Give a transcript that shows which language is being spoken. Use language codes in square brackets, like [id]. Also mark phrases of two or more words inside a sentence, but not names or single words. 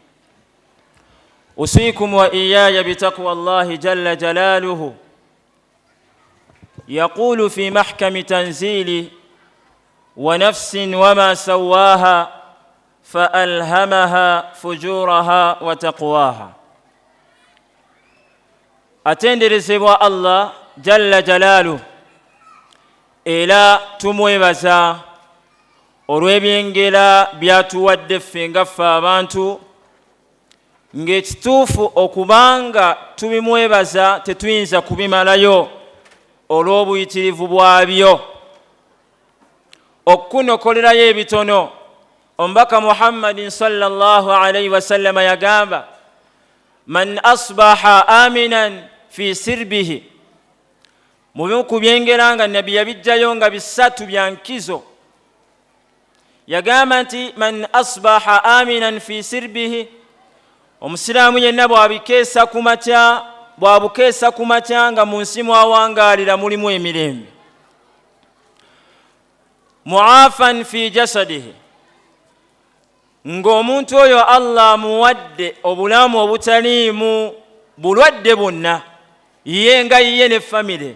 [ar] أوصيكم وإياي بتقوى الله جل جلاله. يقول في محكم تنزيله: ونفس وما سواها فألهمها فجورها وتقواها. [lg] atenderezebwa Allah [ar] جل جلاله [lg] era tumwebaza olw'ebyengera byatuwadde ffe nga ffe abantu, ng'ekituufu okubanga tubimwebaza tetuyinza kubimalayo olw'obuyitirivu bwabyo. okunokolerayo ebitono, Omubaka Muhammadin [ar] صلى الله عليه وسلم [lg] yagamba: [ar] من أصبح آمنا في سربه. [lg] Mu kubyengera nga Nabbi yabijjayo nga bisatu bya nkizo. Yagamba nti [ar] من أصبح آمنا في سربه, [lg] omusiraamu yenna bw'abukeesa ku makya nga mu nsi mwawangaalira mulimu emirembe. [ar] معافى في جسده, [lg] ng'omuntu oyo Allah muwadde obulamu obutaliimu bulwadde bwonna, ye nga ye ne famire.